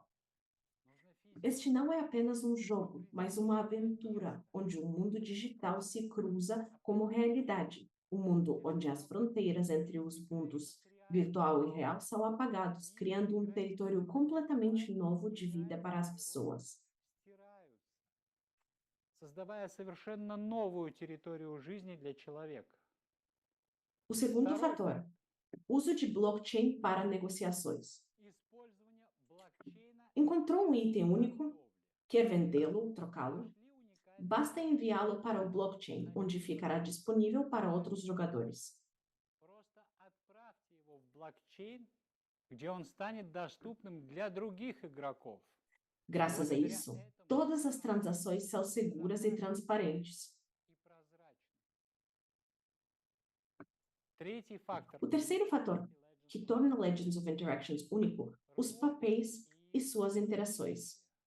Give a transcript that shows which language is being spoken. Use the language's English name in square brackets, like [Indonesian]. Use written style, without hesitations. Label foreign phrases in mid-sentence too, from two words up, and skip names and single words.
[Portuguese] Este não é apenas um jogo, mas uma aventura, onde o mundo digital se cruza como realidade, um mundo onde as fronteiras entre os mundos virtual e real são apagados, criando um território completamente novo de vida para as pessoas. [Russian] Создавая совершенно новую территорию жизни для человека. [Portuguese] O segundo fator, uso de blockchain para negociações. Encontrou um item único? Quer vendê-lo, trocá-lo? Basta enviá-lo para o blockchain, onde ficará disponível para outros jogadores. [Russian] Просто отправьте его в блокчейн, где он станет доступным для других игроков. [Portuguese] Graças a isso, todas as transações são seguras e transparentes. O terceiro fator que torna Legends of Interactions único, os papéis e suas interações.